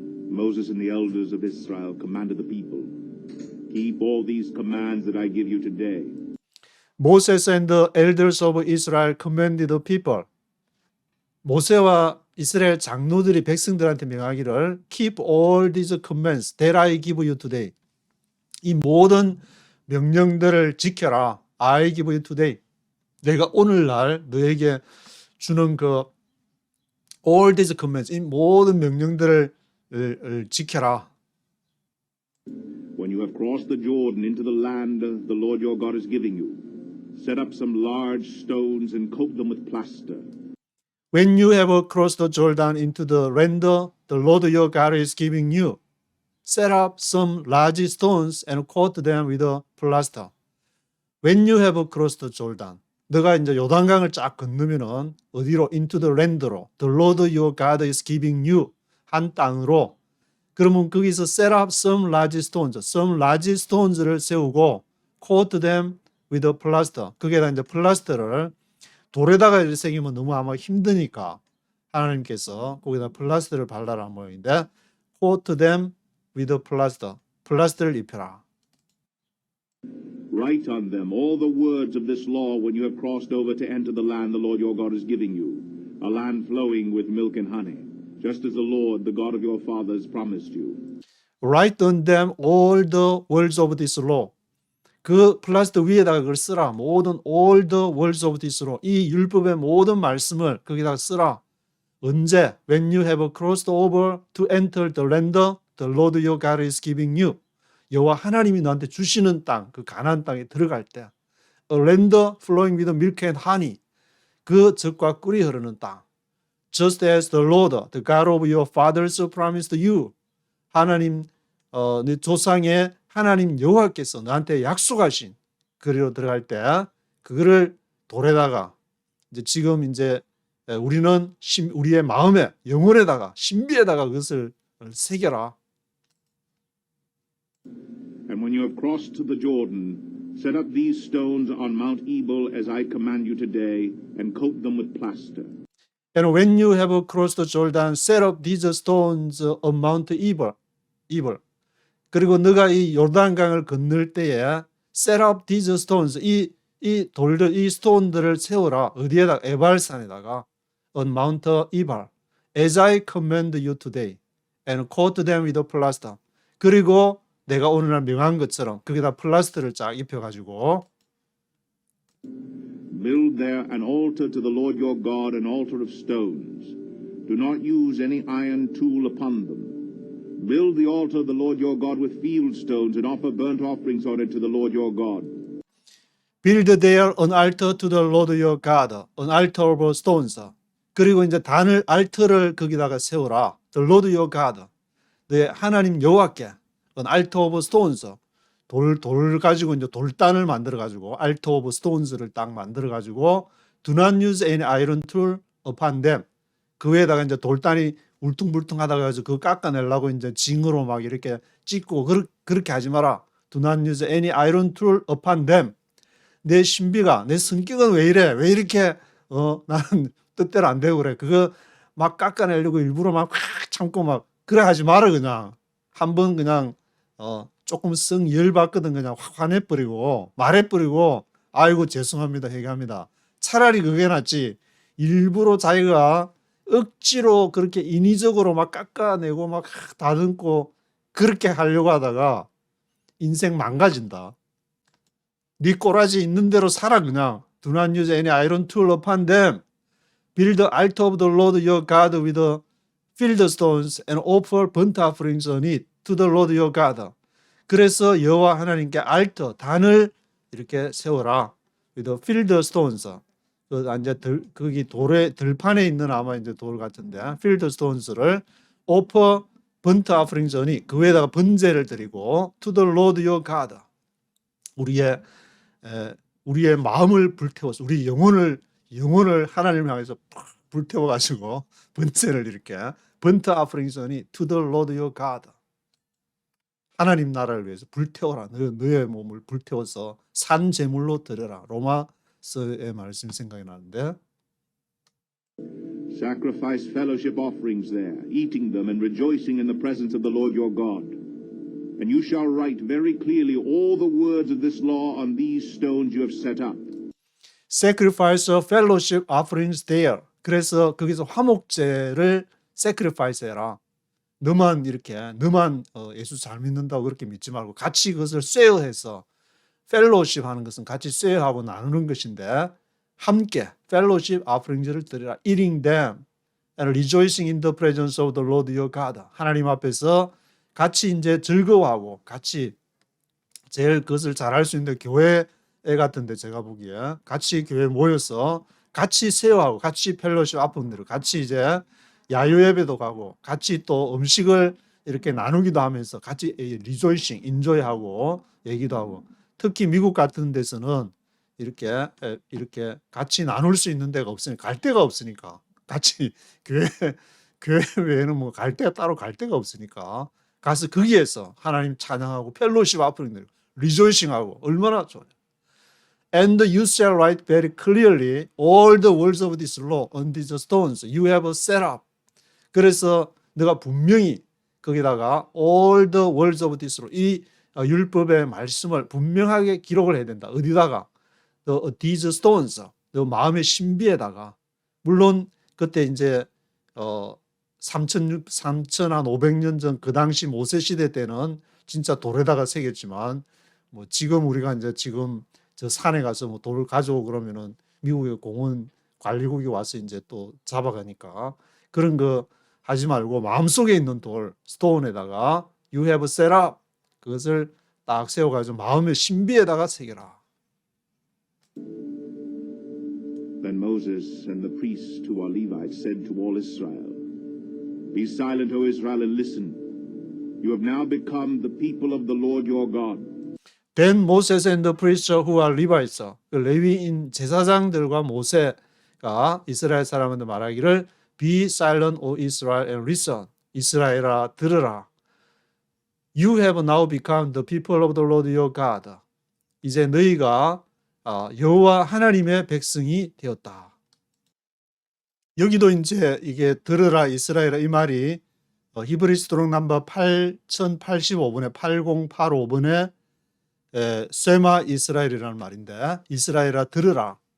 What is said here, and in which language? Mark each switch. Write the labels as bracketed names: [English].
[English] Moses and the elders of Israel commanded the people, keep all these commands that I give you today. Moses and the elders of Israel commanded the people. [Korean] 모세와 이스라엘 장로들이 백성들한테 명하기를 [English] keep all these commands that I give you today. [Korean] 이 모든 명령들을 지켜라. [English] I give you today. [Korean] 내가 오늘날 너에게 주는 그 [English] all these commands, [Korean] 이 모든 명령들을 지켜라. [English] When you have crossed the Jordan into the land the Lord your God is giving you, set up some large stones and coat them with plaster. When you have crossed the Jordan into the land the Lord your God is giving you, set up some large stones and coat them with a plaster. When you have crossed the Jordan, [Korean] 너가 이제 요단강을 쫙 건너면은 어디로 [English] into the land로 the Lord your God is giving you [Korean] 한 땅으로 그러면 거기서 [English] set up some large stones를 세우고 coat them with a plaster. [Korean] 거기에다 이제 플라스터를 돌에다가 이렇게 새기면 너무 아마 힘드니까 하나님께서 거기다 플라스터를 발라라 모양인데 [English] coat them with a plaster. [Korean] 플라스터를 입혀라. [English] Write on them all the words of this law when you have crossed over to enter the land the Lord your God is giving you, a land flowing with milk and honey, just as the Lord, the God of your fathers, promised you. Write on them all the words of this law. [Korean] 그 플라스터 위에다가 그걸 쓰라. [English] 모든 all the words of this law. [Korean] 이 율법의 모든 말씀을 거기다가 쓰라. 언제? [English] When you have crossed over to enter the land the Lord your God is giving you. [Korean] 여호와 하나님이 너한테 주시는 땅, 그 가나안 땅에 들어갈 때. [English] A land flowing with milk and honey. [Korean] 그 젖과 꿀이 흐르는 땅. [English] Just as the Lord, the God of your fathers promised you. [Korean] 하나님, 네 조상의 하나님 여호와께서 너한테 약속하신 그리로 들어갈 때 그거를 돌에다가 이제 지금 이제 우리는 우리의 마음에 영혼에다가 신비에다가 그것을 새겨라. [English] And when you have crossed to the Jordan, set up these stones on Mount Ebal as I command you today, and coat them with plaster. And when you have crossed the Jordan, set up these stones on Mount Ebal. [Korean] 그리고 너가 이 요단강을 건널 때에 [English] set up these stones, [Korean] 이 돌들, 이 스톤들을 세워라. 어디에다가? 에발산에다가 [English] on Mount Ebal, as I command you today, and coat them with a plaster. [Korean] 그리고 내가 오늘날 명한 것처럼 거기다 플라스터를 쫙 입혀가지고 [English] Build there an altar to the Lord your God, an altar of stones. Do not use any iron tool upon them. Build the altar of the Lord your God with field stones and offer burnt offerings on it to the Lord your God. Build there an altar to the Lord your God, an altar of stones. [Korean] 그리고 이제 알터를 거기다가 세워라. [English] The Lord your God, [Korean] 네 하나님 여호와께 [English] an altar of stones. [Korean] 돌 가지고 이제 돌단을 만들어 가지고 [English] altar of stones를 [Korean] 딱 만들어 가지고 [English] do not use any iron tool upon them. [Korean] 그 위에다가 이제 돌단이 울퉁불퉁하다가 해서 그거 깎아내려고 이제 징으로 막 이렇게 찍고 그렇게 하지 마라. [English] Do not use any iron tool upon them. [Korean] 내 신비가 내 성격은 왜 이래? 왜 이렇게 나는 뜻대로 안 되고 그래? 그거 막 깎아내려고 일부러 막 참고 막 그래 하지 마라 그냥. 한번 그냥 조금 성 열받거든 그냥 확 화내버리고 말해버리고 아이고 죄송합니다 회개합니다. 차라리 그게 낫지. 일부러 자기가 억지로 그렇게 인위적으로 막 깎아내고 막 다듬고 그렇게 하려고 하다가 인생 망가진다. 네 꼬라지 있는 대로 살아 그냥. [English] Do not use any iron tool upon them. Build the altar of the Lord your God with field stones and offer burnt offerings on it to the Lord your God. [Korean] 그래서 여호와 하나님께 알터 단을 이렇게 세워라. [English] with field stones. [Korean] 이제 거기 돌에 들판에 있는 아마 이제 돌 같은데 [English] field stones를 offer burnt offerings on it. [Korean] 그 위에다가 번제를 드리고 [English] to the Lord your God. [Korean] 우리의 마음을 불태워서 우리 영혼을 하나님을 향해서 불태워 가지고 번제를 이렇게 [English] burnt offerings on it to the Lord your God. [Korean] 하나님 나라를 위해서 불태워라. 너의 몸을 불태워서 산 제물로 드려라. 로마서의 말씀 생각이 나는데 [English] Sacrifice fellowship offerings there, eating them and rejoicing in the presence of the Lord your God. And you shall write very clearly all the words of this law on these stones you have set up. sacrifice of fellowship offerings there. [Korean] 그래서 거기서 화목제를 sacrifice 해라. 너만 예수 잘 믿는다고 그렇게 믿지 말고 같이 그것을 쉐어해서 fellowship 하는 것은 같이 쉐어하고 나누는 것인데 함께 [English] fellowship offerings [Korean] 를 드리라. [English] eating them and rejoicing in the presence of the Lord your God. [Korean] 하나님 앞에서 같이 이제 즐거워하고 같이 제일 그것을 잘할 수 있는 교회 같은데 제가 보기에 같이 교회 모여서 같이 쉐어하고 같이 펠로십 아픔들을 같이 이제 야유 예배도 가고 같이 또 음식을 이렇게 나누기도 하면서 같이 리조이싱 인조이하고 얘기도 하고 특히 미국 같은 데서는 이렇게 같이 나눌 수 있는 데가 없으니까 갈 데가 없으니까 같이 교회 외에는 뭐 갈 데가 따로 갈 데가 없으니까 가서 거기에서 하나님 찬양하고 펠로십 아프링들 리조이싱하고 얼마나 좋아요. [English] And you shall write very clearly all the words of this law on these stones you have set up. [Korean] 그래서 너가 분명히 거기다가 [English] all the words of this law [Korean] 이 율법의 말씀을 분명하게 기록을 해야 된다. 어디다가? [English] these stones [Korean] 너 마음의 신비에다가 물론 그때 이제 3,500년 전 그 당시 모세 시대 때는 진짜 돌에다가 새겼지만 뭐 지금 우리가 이제 지금 저 산에 가서 뭐 돌을 가져오고 그러면은 미국의 공원 관리국이 와서 이제 또 잡아가니까 그런 거 하지 말고 마음속에 있는 돌 스톤에다가 [English] you have set up [Korean] 그것을 딱 세워가지고 마음의 신비에다가 새겨라. [English] Then Moses and the priests who are Levites said to all Israel, Be silent, O Israel, and listen. You have now become the people of the Lord your God. Then Moses and the priests who are Levites, [Korean] 그 레위인 제사장들과 모세가 이스라엘 사람한테 말하기를 [English] Be silent, O Israel, and listen. [Korean] 이스라엘아 들으라. [English] You have now become the people of the Lord your God. [Korean] 이제 너희가 여호와 하나님의 백성이 되었다. 여기도 이제 이게 들으라 이스라엘아 이 말이 히브리스 드록 넘버 8085번에 8085번에 쉐마 이스라엘이라는 말인데 이스라엘아 들으라.